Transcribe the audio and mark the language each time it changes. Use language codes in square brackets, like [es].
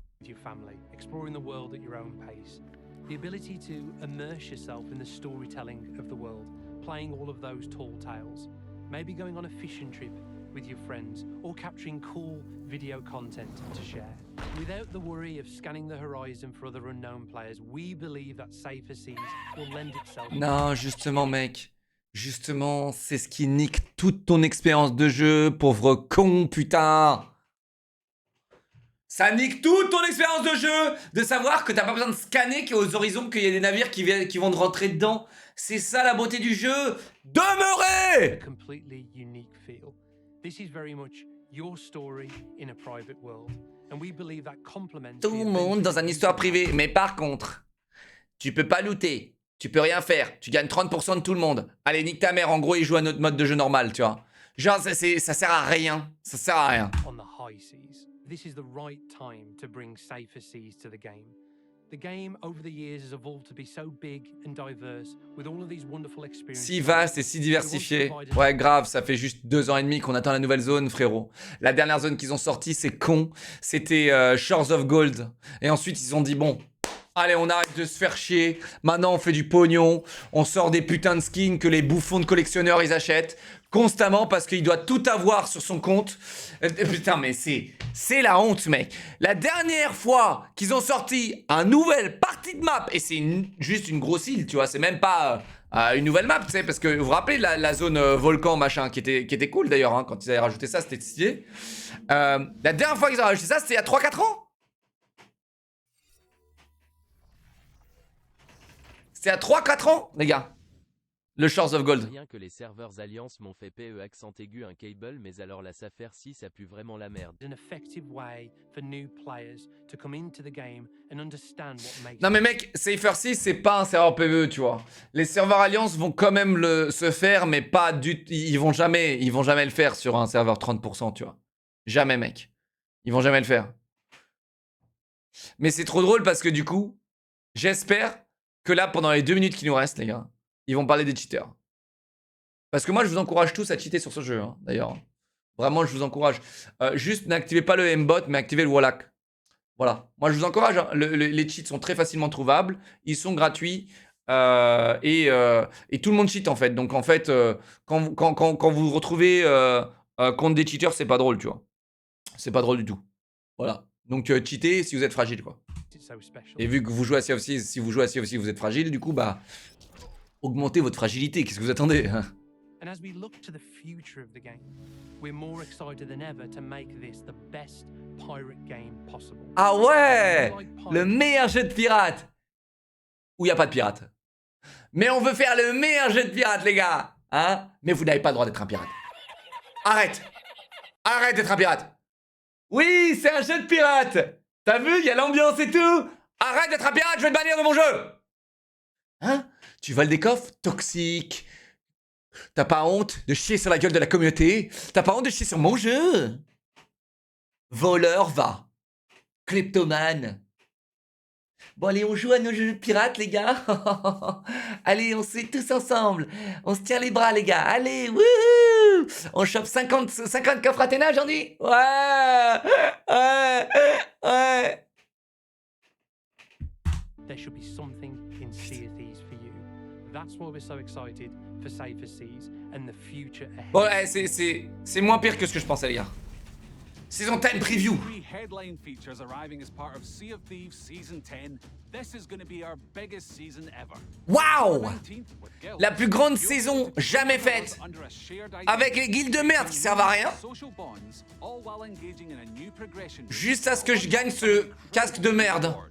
[en] Your family, exploring the world at your own pace. The ability to immerse yourself in the storytelling of the world, playing all of those tall tales. Maybe going on a fishing trip with your friends, or capturing cool video content to share. Without the worry of scanning the horizon for other unknown players, we believe that Safer Seas will lend itself... [fr] Non, justement, mec. Justement, c'est ce qui nique toute ton expérience de jeu, pauvre con, putain. Ça nique toute ton expérience de jeu de savoir que t'as pas besoin de scanner qu'aux horizons qu'il y a des navires qui vont te rentrer dedans. C'est ça la beauté du jeu. Demeurez! [en] Completely unique feel. This is very much your story in a private world, and we believe that complements [fr] Tout le monde dans une histoire privée. Mais par contre, tu peux pas looter. Tu peux rien faire. Tu gagnes 30% de tout le monde. Allez, nique ta mère. En gros, ils jouent à notre mode de jeu normal, tu vois. Genre, ça sert à rien. Ça sert à rien. [en] On the high seas, this is the right time to bring Safer Seas to the game. The game over the years has evolved to be so big and diverse with all of these wonderful experiences. [fr] Si vaste et si diversifié. Ouais, grave, ça fait juste 2 ans et demi qu'on attend la nouvelle zone, frérot. La dernière zone qu'ils ont sortie, c'est con. C'était Shores of Gold. Et ensuite, ils ont dit, bon, allez, on arrête de se faire chier. Maintenant, on fait du pognon. On sort des putains de skins que les bouffons de collectionneurs, ils achètent constamment parce qu'il doit tout avoir sur son compte. Putain, mais c'est la honte, mec. La dernière fois qu'ils ont sorti un nouvelle partie de map, et c'est juste une grosse île, tu vois, c'est même pas une nouvelle map, tu sais, parce que vous vous rappelez la zone volcan, machin, qui était cool d'ailleurs, hein, quand ils avaient rajouté ça, c'était stylé. La dernière fois qu'ils ont rajouté ça, c'était il y a 3-4 ans. C'était à 3-4 ans, les gars. Le Shores of Gold. Rien que les serveurs Alliance m'ont fait PE accent aigu un cable, mais alors la Safer 6 ça pue vraiment la merde. [en] An effective way for new players to come into the game and understand what makes. [fr] Non mais mec, Safer 6 c'est pas un serveur PvE, tu vois. Les serveurs Alliance vont quand même se faire, mais pas ils vont jamais le faire sur un serveur 30%, tu vois. Jamais, mec. Ils vont jamais le faire. Mais c'est trop drôle parce que du coup, j'espère que là, pendant les 2 minutes qui nous restent, les gars, ils vont parler des cheaters. Parce que moi, je vous encourage tous à cheater sur ce jeu, hein, d'ailleurs. Vraiment, je vous encourage. Juste, n'activez pas le M-Bot, mais activez le Wallach. Voilà. Moi, je vous encourage. Hein. Les cheats sont très facilement trouvables. Ils sont gratuits. Et tout le monde cheat, en fait. Donc, en fait, quand vous vous retrouvez contre des cheaters, c'est pas drôle, tu vois. C'est pas drôle du tout. Voilà. Donc, cheatez si vous êtes fragile, quoi. Et vu que vous jouez à Sea of Thieves, si vous jouez à Sea of Thieves, vous êtes fragile, du coup, bah, augmentez votre fragilité. Qu'est-ce que vous attendez? [en] And as we look to the future of the game, we're more excited than ever to make this the best pirate game possible. [fr] Ah ouais, le meilleur jeu de pirate. Où il n'y a pas de pirate. Mais on veut faire le meilleur jeu de pirate, les gars. Hein? Mais vous n'avez pas le droit d'être un pirate. Arrête. Arrête d'être un pirate. Oui, c'est un jeu de pirate. T'as vu, il y a l'ambiance et tout. Arrête d'être un pirate, je vais te bannir de mon jeu. Hein? Tu voles des coffres? Toxique. T'as pas honte de chier sur la gueule de la communauté? T'as pas honte de chier sur mon jeu? Voleur, va. Kleptomane. Bon, allez, on joue à nos jeux de pirates, les gars. Allez, on se fait tous ensemble. On se tient les bras, les gars. Allez, wouhou! On chope 50 coffres Athéna aujourd'hui. Ouais. Ouais. Ouais. [en] There should be something in Sea of Thieves for you. That's why we're so excited for Safer Seas and the future ahead. [fr] Bon, c'est moins pire que ce que je pensais, les gars. Saison 10 preview. [en] 3 headline features arriving as part of Sea of Thieves Season 10. This is going to be our biggest season ever. [fr] Waouh! [en] 19th with guilds. [fr] La plus grande saison jamais faite. [en] Under a shared [fr] Avec les guildes de merde qui servent à rien. [en] social bonds, all while engaging in a new progression. [fr] Juste à ce que je gagne ce casque de merde.